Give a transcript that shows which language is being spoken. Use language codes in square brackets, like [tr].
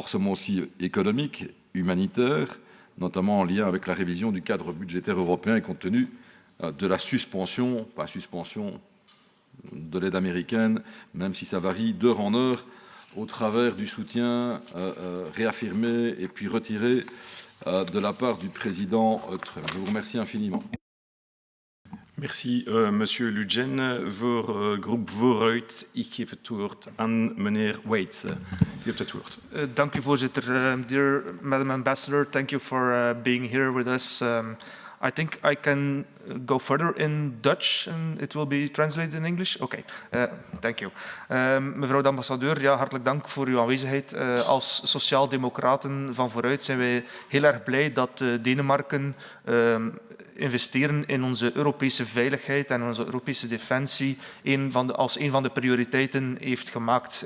[fr] aussi économique, humanitaire, notamment en lien avec la révision du cadre budgétaire européen et compte tenu de la suspension, pas suspension de l'aide américaine, même si ça varie d'heure en heure, au travers du soutien réaffirmé et puis retiré de la part du président Trump. Je vous remercie infiniment. Merci, monsieur Ludgen. [nl] Voor groep Vooruit, ik geef het woord aan meneer Waits. U hebt het woord. Dank u, voorzitter. [en] Dear Madam Ambassador, thank you for being here with us. I think I can go further in Dutch and it will be translated in English. Okay, thank you. [nl] Mevrouw de ambassadeur, ja, hartelijk dank voor uw aanwezigheid. Als sociaal-democraten van Vooruit zijn wij heel erg blij dat Denemarken investeren in onze Europese veiligheid en onze Europese defensie als een van de prioriteiten heeft gemaakt.